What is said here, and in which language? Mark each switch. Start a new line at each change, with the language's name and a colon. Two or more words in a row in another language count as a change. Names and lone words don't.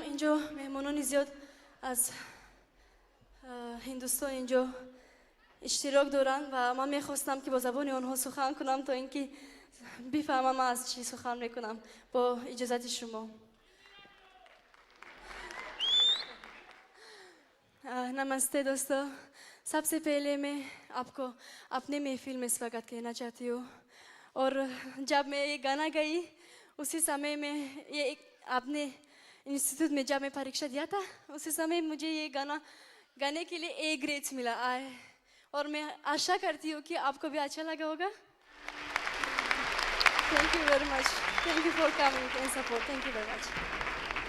Persian: اینجا مهمانان زیاد از هندوستان اینجا اشتراک دارن و من میخواستم که با زبان آنها سخن کنم تا اینکه بفهمم من از چی سخن میکنم. با اجازت شما.
Hindi: नमस्ते दोस्तों, सबसे पहले मैं आपको अपने महफिल में स्वागत कहना चाहती हूँ. और जब मैं ये गाना गाई उसी समय में ये आपने इंस्टीट्यूट में जब मैं परीक्षा दिया था उसी समय मुझे ये गाना गाने के लिए
English: A grades
Hindi: मिला आए. और मैं आशा करती हूँ कि आपको भी अच्छा लगा होगा.
English: thank you very much. thank you for coming and support. thank you very much.